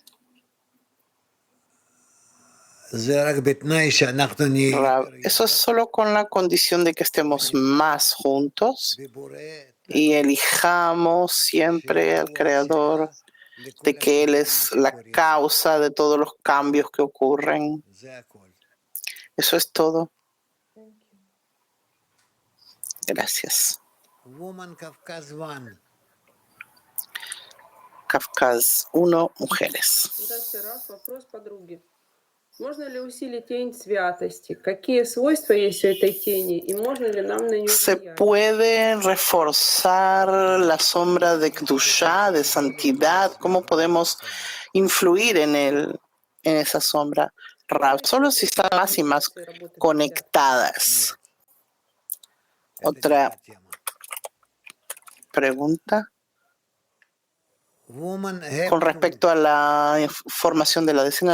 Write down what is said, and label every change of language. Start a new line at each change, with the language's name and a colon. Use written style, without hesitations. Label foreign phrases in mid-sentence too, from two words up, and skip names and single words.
Spanish: Eso es solo con la condición de que estemos más juntos y elijamos siempre al Creador, de que Él es la causa de todos los cambios que ocurren. Eso es todo. Gracias. Kafkaz 1, mujeres.
Russian: Здравствуйте, Раф. Вопрос подруги. Можно ли усилить тень святости? Какие свойства есть у этой тени? И можно ли нам на нее
Spanish: ¿Se
Russian: влиять?
Spanish: puede reforzar la sombra de Kedushá, de santidad? ¿Cómo podemos influir en esa sombra? Rav, solo si están más y más conectadas. Otra pregunta con respecto a la formación de la decena.